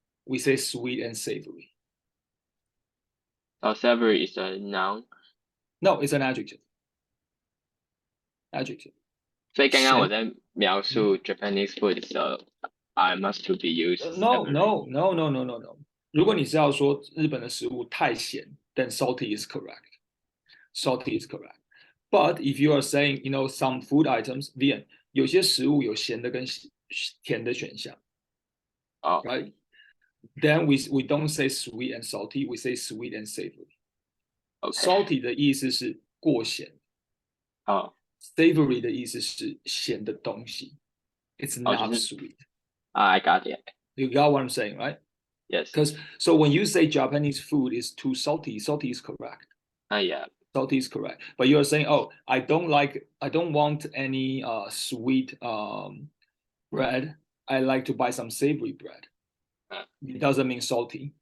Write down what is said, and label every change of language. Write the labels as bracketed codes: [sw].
[en] We say sweet and savory. So savory is a noun? No, it's an adjective. Adjective. [zh] 所以刚刚我在描述 Japanese food 的时候 [en] I must to be used. [zh] No. 如果你是要说日本的食物太咸, [en] then salty is correct. Salty is correct. But if you are saying, some food items, then [zh] 有些食物有咸的跟甜的选项. [en] Right? Then we don't say sweet and salty, we say sweet and savory. [zh] Salty 的意思是过咸.Savory 的意思是咸的东西. [en] It's not sweet. I got it. You got what I'm saying, right? Yes. So when you say Japanese food is too salty, salty is correct. Yeah. Salty is correct. But you're saying, I don't want any sweet bread. I like to buy some savory bread. It doesn't mean salty.